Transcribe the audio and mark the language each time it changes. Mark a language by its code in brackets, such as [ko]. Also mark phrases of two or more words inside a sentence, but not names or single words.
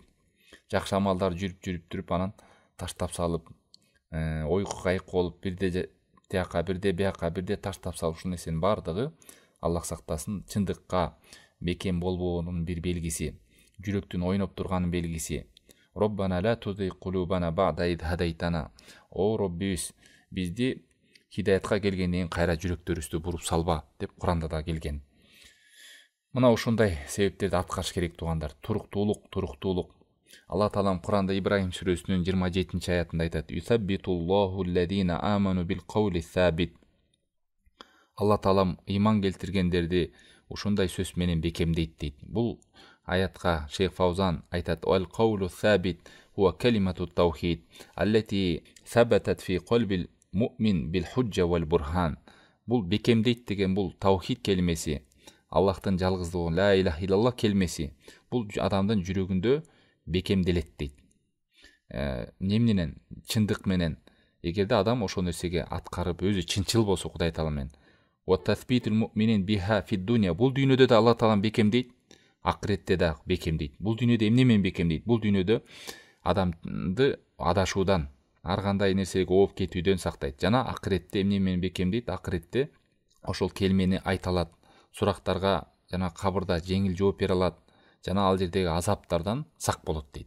[ky] Жакшы амалдар жүрүп анан таштап салып, ойку кайык болуп, бирде тияка, бирде бияка, бирде таштап салып, ушул нерсенин баардыгы Аллах сактасын, чындыкка бекем болбоонун бир белгиси, жүрөктүн ойноп турганын белгиси. [ar] ربنا لا تزغ قلوبنا بعد إذ هديتنا. [ky] О Роббибиз, бизди хидаятка келгенден кийин кайра жүрөктөрүбүздү буруп салба деп Куранда да келген. Мына ушундай себептерди аткарыш керек туугандар. Туруктуулук. Алла таалам Куранда Ибрахим сүрөсүнүн 27-аятында айтат: [ar] "يثبت الله الذين آمنوا بالقول الثابت." [ky] Алла таалам ыйман келтиргендерди ушундай сөз менен бекемдейт дейт. Бул аятка Шейх Фаузан айтат: [ar] "القول الثابت هو كلمة التوحيد التي ثبتت في قلب المؤمن بالحجة والبرهان." [ky] Бул бекемдейт деген бул таухид келмеси, Аллахтын жалгыздыгы, [ar] لا إله إلا الله келмеси. [ky] Бул адамдын жүрөгүндө бекемделет дейт. Немненен? Чындык менен. Эгерде адам ошол нерсеге аткарып, өзү чынчыл болсо Кудай таала менен. [ar] وتثبيت المؤمنين بها في الدنيا. [ky] Бул дүйнөдө да Алла таалам бекемдейт, акыретте да бекемдейт. Бул дүйнөдө эмне менен бекемдейт? Бул дүйнөдө адамды адашуудан, ар кандай нерсеге ооп кетүүдөн сактайт. Жана акыретте эмне менен бекемдейт? Акыретте ошол келмени айта алат, сурактарга жана кабырда жеңил жооп бере алат, жана ал жердеги азаптардан сак болот дейт.